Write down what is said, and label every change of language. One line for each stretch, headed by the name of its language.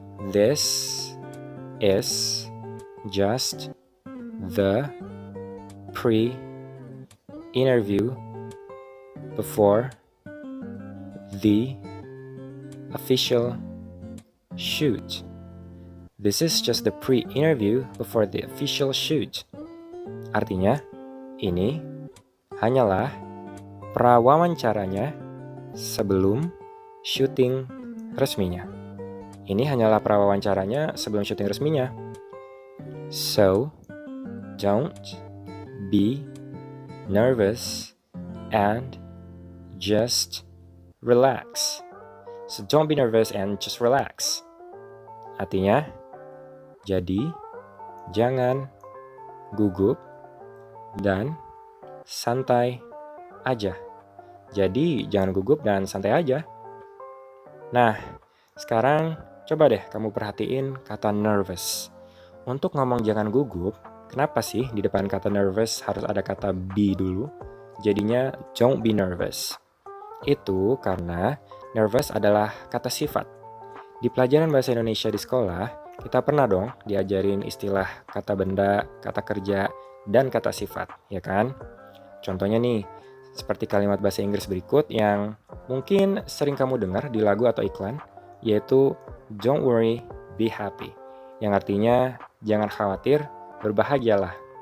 English: This is just the pre-interview before the official shoot. This is just the pre-interview before the official shoot.
Indonesian: Artinya, ini hanyalah prawawancaranya sebelum syuting resminya. Ini hanyalah prawawancaranya sebelum syuting resminya.
English: So, don't be nervous and just relax. So, don't be nervous and just relax.
Indonesian: Artinya, jadi jangan gugup dan santai aja. Jadi jangan gugup dan santai aja. Nah, sekarang coba deh kamu perhatiin kata nervous. Untuk ngomong jangan gugup, kenapa sih di depan kata nervous harus ada kata be dulu?
English: Jadinya don't be nervous.
Indonesian: Itu karena nervous adalah kata sifat. Di pelajaran bahasa Indonesia di sekolah, kita pernah dong diajarin istilah kata benda, kata kerja, dan kata sifat, ya kan? Contohnya nih, seperti kalimat bahasa Inggris berikut yang mungkin sering kamu dengar di lagu atau iklan, yaitu
English: don't worry, be happy,
Indonesian: yang artinya jangan khawatir, berbahagialah.